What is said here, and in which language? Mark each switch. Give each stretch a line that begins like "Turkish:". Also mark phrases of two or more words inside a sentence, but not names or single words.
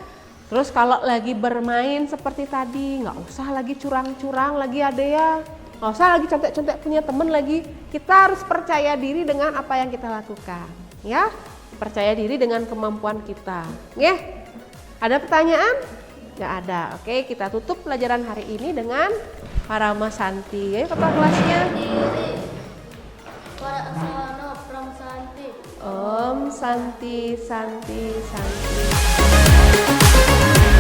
Indonesian: Terus kalau lagi bermain seperti tadi, nggak usah lagi curang-curang lagi Ade ya. Nggak usah lagi contek-contek punya temen lagi. Kita harus percaya diri dengan apa yang kita lakukan, ya. Percaya diri dengan kemampuan kita, ya. Ada pertanyaan? Nggak ada. Oke, kita tutup pelajaran hari ini dengan Parama Santi. Ayo kepala kelasnya.
Sanskrit: Parasana Pram Santi. Om Santi Santi Santi.